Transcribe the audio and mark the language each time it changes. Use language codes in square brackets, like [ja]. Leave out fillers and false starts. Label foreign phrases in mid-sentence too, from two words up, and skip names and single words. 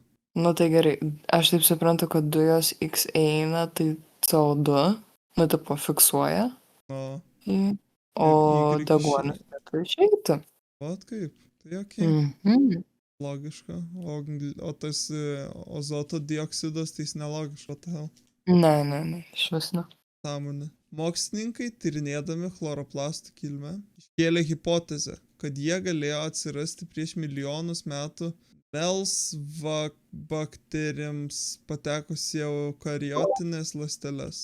[lt] Nu tai gerai, aš taip suprantu, kad dujos X eina, tai CO2, nu tipo fiksuoja, O, o Y deguonis tai išeitų. vat kaip? Tai ok. Mhm. Logiška. O tas azoto dioksidas, tai jis nelogiška, [en] what the hell? [lt] Ne, iš vis ne. Sąmonė. Mokslininkai, tyrinėdami chloroplastų kilmę, iškėlė hipotezę, kad jie galėjo atsirasti prieš milijonus metų melsvabakteriams patekus į eukariotinės ląsteles.